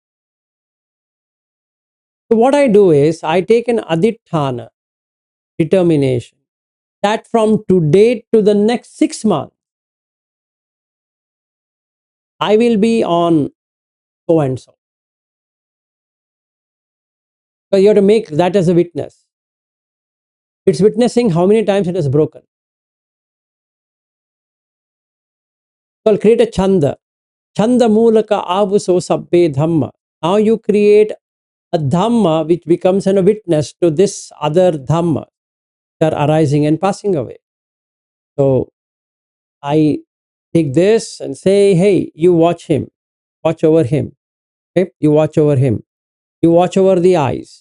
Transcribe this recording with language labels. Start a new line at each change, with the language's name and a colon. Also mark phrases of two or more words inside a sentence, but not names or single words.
English: So what I do is, I take an adhitthana, determination, that from today to the next 6 months, I will be on so and so. So you have to make that as a witness. It's witnessing how many times it has broken. So I'll create a chanda.
Pali: Chanda mulaka avuso sabbe dhamma.
English: Now you create a dhamma which becomes a witness to this other dhamma that are arising and passing away. So I take this and say, hey, you watch him, watch over him. Okay, you watch over him. You watch over the eyes.